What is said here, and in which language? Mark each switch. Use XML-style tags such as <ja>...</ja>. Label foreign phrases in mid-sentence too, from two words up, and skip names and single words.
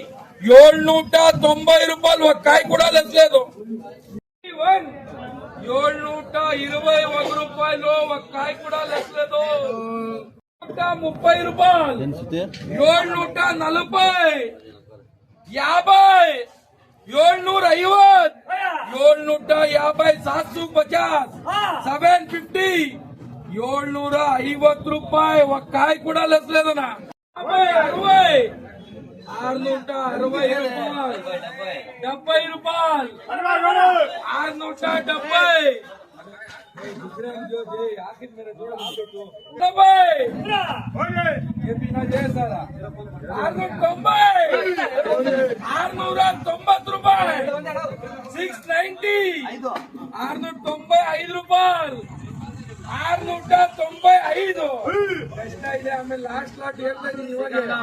<te>790 రూపాయలు ఒక కాయ కూడా లేదు 721 రూపాయలు ఒక కాయ కూడా లేదు 130 రూపాయలు 740 50 750 750 750 750 ರೂಪಾಯಿ ఒక కాయ కూడా లేదనా 60 660 ರೂಪಾಯಿ 70 ರೂಪಾಯಿ</te> <kn>670 690 ರೂಪಾಯಿ 690 695 ರೂಪಾಯಿ 695 ಎಷ್ಟ ಇದೆ ಆಮೇಲೆ ಲಾಸ್ಟ್ ಲಾಟ್ ಹೇಳ್ತಾ ಇದೀನಿ ಇವಾಗ</kn>